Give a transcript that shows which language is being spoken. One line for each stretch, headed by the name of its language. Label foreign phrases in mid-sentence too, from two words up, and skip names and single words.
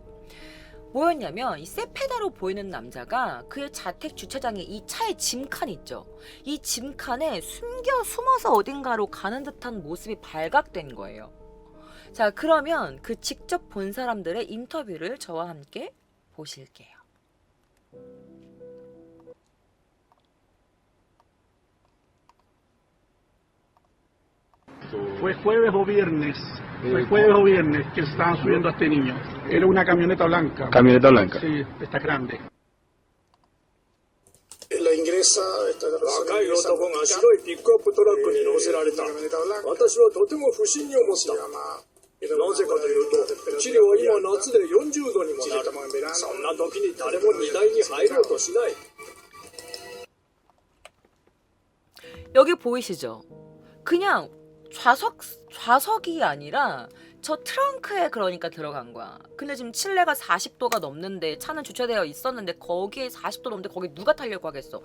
Korean: 뭐였냐면 이 세페다로 보이는 남자가 그의 자택 주차장에 이 차의 짐칸 있죠. 이 짐칸에 숨어서 어딘가로 가는 듯한 모습이 발각된 거예요. 자, 그러면 그 직접 본 사람들의 인터뷰를 저와 함께 보실게요.
Spanish: Fue jueves o viernes que estaban subiendo a este niño. Era una camioneta blanca. Camioneta blanca. Sí, esta grande. La ingresa,
Japanese: 若い男が白いピックアップトラックに乗せられた。私はとても不審に思った。なぜかというと、チリは今夏で40度にもなる。そんな時に誰も荷台に入ろうとしない。
Korean: 여기 보이시죠? 그냥 좌석이 아니라 저 트렁크에 그러니까 들어간 거야. 근데 지금 칠레가 40도가 넘는데 차는 주차되어 있었는데 거기에 40도 넘는데 거기 누가 타려고 하겠어.